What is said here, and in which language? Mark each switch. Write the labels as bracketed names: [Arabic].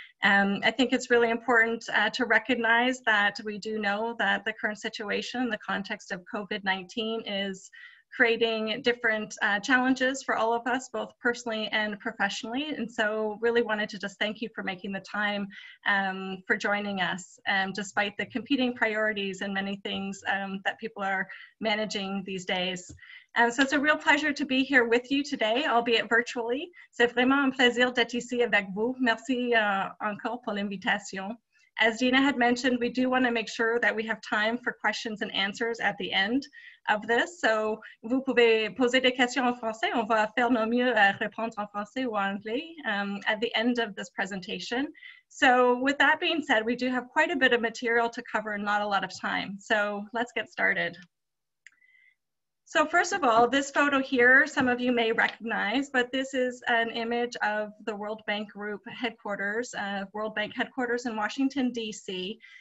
[English] I think it's really important to recognize that we do know that the current situation in the context of COVID-19 is creating different challenges for all of us, both personally and professionally. And so really wanted to just thank you for making the time for joining us, despite the competing priorities and many things that people are managing these days. So it's a real pleasure to be here with you today, albeit virtually. [French] C'est vraiment un plaisir d'être ici avec vous. Merci encore pour l'invitation. [English] As Dina had mentioned, we do want to make sure that we have time for questions and answers at the end of this. [French] So, vous pouvez poser des questions en français. On va faire nos mieux à répondre en français ou en anglais [English] at the end of this presentation. So, with that being said, we do have quite a bit of material to cover and not a lot of time. So, let's get started. So first of all, this photo here, some of you may recognize, but this is an image of the World Bank Group headquarters, World Bank headquarters in Washington, D.C.